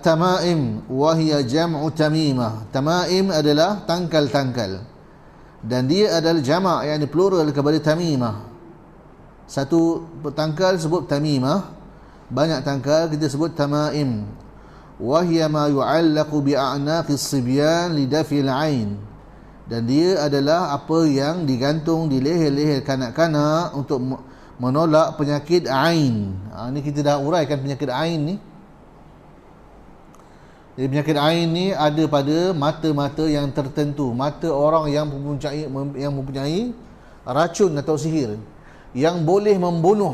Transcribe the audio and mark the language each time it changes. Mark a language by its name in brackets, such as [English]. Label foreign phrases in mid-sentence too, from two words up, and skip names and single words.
[Arabic] التمائم وهي جمع تميمة. [Malay] Tamaim adalah tangkal-tangkal, dan dia adalah jamak, yakni plural kepada tamimah. Satu tangkal sebut tamimah, banyak tangkal kita sebut tamaim. [Arabic] وهي ما يعلق بأعناق الصبيان لدفع العين. [Malay] Dan dia adalah apa yang digantung di leher-leher kanak-kanak untuk menolak penyakit ain. Ni kita dah uraikan penyakit ain ni. Jadi penyakit ain ni ada pada mata-mata yang tertentu, mata orang yang mempunyai racun atau sihir yang boleh membunuh.